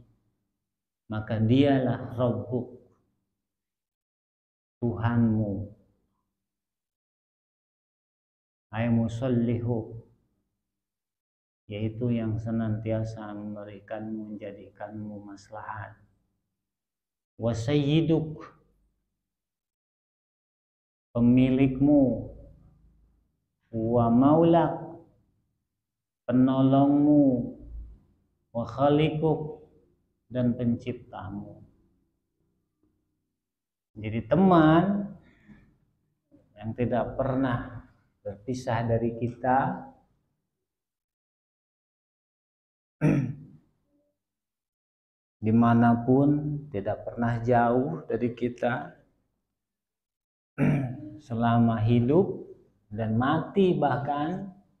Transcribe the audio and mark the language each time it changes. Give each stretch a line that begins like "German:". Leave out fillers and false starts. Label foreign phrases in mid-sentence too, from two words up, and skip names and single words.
Indonesian: Maka dialah Rabbuk, Tuhanmu,
Arabic: أي مصلحه,
Indonesian: yaitu yang senantiasa memberikanmu, menjadikanmu maslahat.
Arabic: وسيدك, pemilikmu. ومولاك, penolongmu. وخالقك,
Indonesian: dan penciptamu. Jadi teman yang tidak pernah berpisah dari kita, dimanapun, tidak pernah jauh dari kita, selama hidup dan mati bahkan